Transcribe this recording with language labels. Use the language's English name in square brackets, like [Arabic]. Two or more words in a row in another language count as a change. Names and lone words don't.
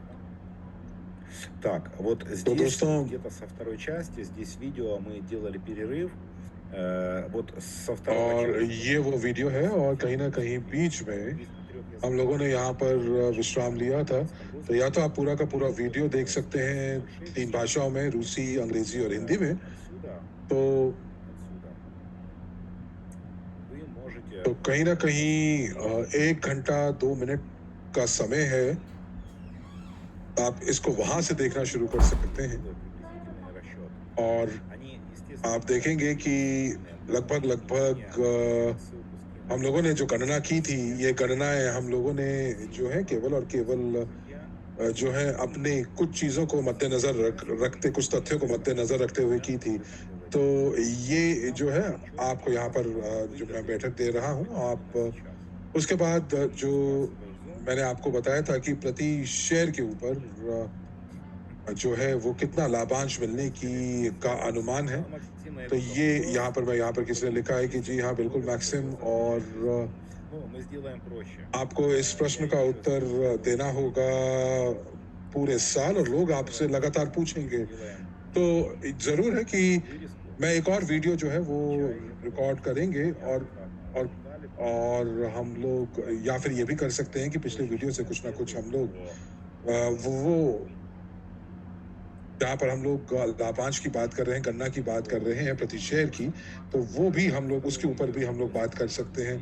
[Russian] Так, вот [Hindi] तो [Russian] здесь [Hindi] दोस्तों, [Russian] где-то со второй части, здесь видео мы делали перерыв. Вот со второй [Hindi] और [Russian] части. [Hindi] ये वो वीडियो है और कहीं ना कहीं बीच में हम लोगों ने यहाँ पर विश्राम लिया था। तो या तो आप पूरा का पूरा वीडियो देख सकते हैं 3 भाषाओं में, रूसी, अंग्रेजी और हिंदी में। [Russian] Отсюда, [Hindi] तो [Russian] отсюда вы можете [Hindi] कहीं ना कहीं 1 घंटा 2 मिनट का समय है। आप इसको वहां से देखना शुरू कर सकते हैं [Russian] приблизительный расчет. [Hindi] और [Russian] Они, естественно, [Hindi] आप देखेंगे कि लगभग हम लोगों ने जो गणना की थी, ये गणनाएं हम लोगों ने जो है केवल और केवल जो है अपने कुछ चीज़ों को मद्देनज़र रखते, कुछ तथ्यों को मद्देनज़र रखते हुए की थी। तो ये जो है आपको यहाँ पर जो मैं बैठक दे रहा हूँ, आप उसके बाद जो मैंने आपको बताया था कि प्रति शेयर के ऊपर जो है वो कितना लाभांश मिलने की का अनुमान है। तो ये यहाँ पर किसी ने लिखा है कि जी हाँ, बिल्कुल मैक्सिम, और [Russian] мы сделаем проще. [Hindi] आपको इस प्रश्न का उत्तर देना होगा पूरे साल और लोग आपसे लगातार पूछेंगे। तो ज़रूर है कि मैं एक और वीडियो जो है वो रिकॉर्ड करेंगे और हम लोग या फिर ये भी कर सकते हैं कि पिछले वीडियो से कुछ ना कुछ हम लोग वो जहाँ पर हम लोग लाभांश की बात कर रहे हैं, गन्ना की बात कर रहे हैं प्रति शेयर की, तो वो भी हम लोग उसके ऊपर भी हम लोग बात कर सकते हैं।